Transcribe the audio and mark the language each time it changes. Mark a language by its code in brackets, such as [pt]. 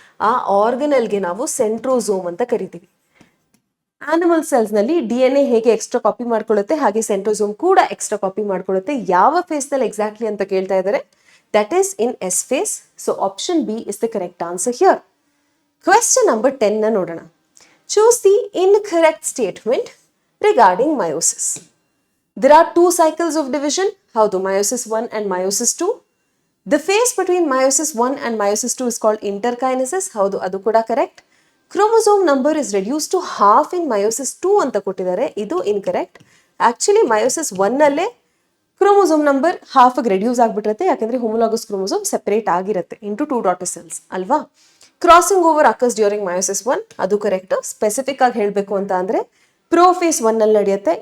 [kn] ಆ ಆರ್ಗನಲ್ಗೆ ನಾವು ಸೆಂಟ್ರೋಸೋಮ್ ಅಂತ ಕರಿತೀವಿ. ಆನಿಮಲ್ ಸೆಲ್ಸ್ ನಲ್ಲಿ DNA ಹೇಗೆ ಎಕ್ಸ್ಟ್ರಾ ಕಾಪಿ ಮಾಡ್ಕೊಳ್ಳುತ್ತೆ, ಹಾಗೆ ಸೆಂಟ್ರೋಸೋಮ್ ಕೂಡ ಎಕ್ಸ್ಟ್ರಾ ಕಾಪಿ ಮಾಡ್ಕೊಳ್ಳುತ್ತೆ. ಯಾವ ಫೇಸ್ ನಲ್ಲಿ ಎಕ್ಸಾಕ್ಟ್ಲಿ ಅಂತ ಕೇಳ್ತಾ ಇದ್ದಾರೆ. [en] That is in S phase. So option B is the correct answer here. Question number 10 [kn] ನ ನೋಡೋಣ. [en] Choose the incorrect statement regarding meiosis. There are two cycles of division. [kn] ಹೌದು, [en] meiosis 1 and meiosis 2. The phase between meiosis 1 and meiosis 2 is called interkinesis. [kn] ಹೌದು, ಅದು ಕೂಡ correct. [en] Chromosome number is reduced to half in meiosis 2 [kn] ಅಂತ ಕೊಟ್ಟಿದ್ದಾರೆ. ಇದು incorrect. Actually meiosis 1 ನಲ್ಲೇ chromosome number half reduce ಆಗ್ಬಿಟ್ಟಿರುತ್ತೆ, ಯಾಕಂದ್ರೆ homologous chromosome separate ಆಗಿರುತ್ತೆ into 2 daughter cells ಅಲ್ವಾ. [en] crossing over occurs during meiosis 1, [kn] ಅದು ಕರೆಕ್ಟ್. ಸ್ಪೆಸಿಫಿಕ್ ಆಗಿ ಹೇಳಬೇಕು ಅಂತ ಅಂದ್ರೆ ಪ್ರೋಫೇಸ್ 1 ನಲ್ಲಿ ನಡೆಯುತ್ತೆ.